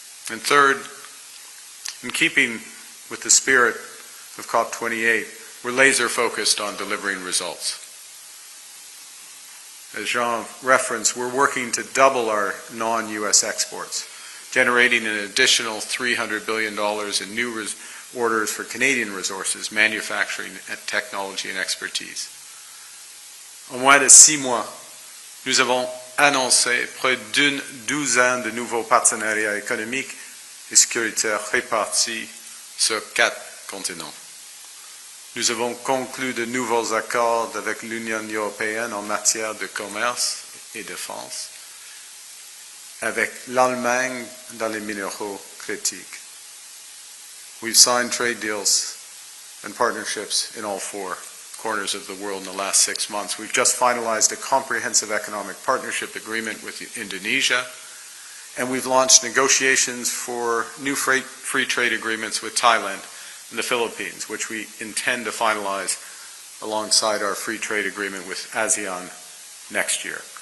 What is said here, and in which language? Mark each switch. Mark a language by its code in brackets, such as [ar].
[en] And third, in keeping with the spirit of COP28, we're laser-focused on delivering results. As Jean referenced, we're working to double our non-US exports, generating an additional $300 billion in new orders for Canadian resources, manufacturing, technology and expertise. [fr] En moins de 6 mois, nous avons annoncé près d'une douzaine de nouveaux partenariats économiques et sécuritaires répartis sur 4 continents. Nous avons conclu de nouveaux accords avec l'Union européenne en matière de commerce et défense, avec l'Allemagne dans les minéraux critiques. [en] We've signed trade deals and partnerships in all 4 corners of the world in the last 6 months. We've just finalized a comprehensive economic partnership agreement with Indonesia, and we've launched negotiations for new free trade agreements with Thailand and the Philippines, which we intend to finalize alongside our free trade agreement with ASEAN next year.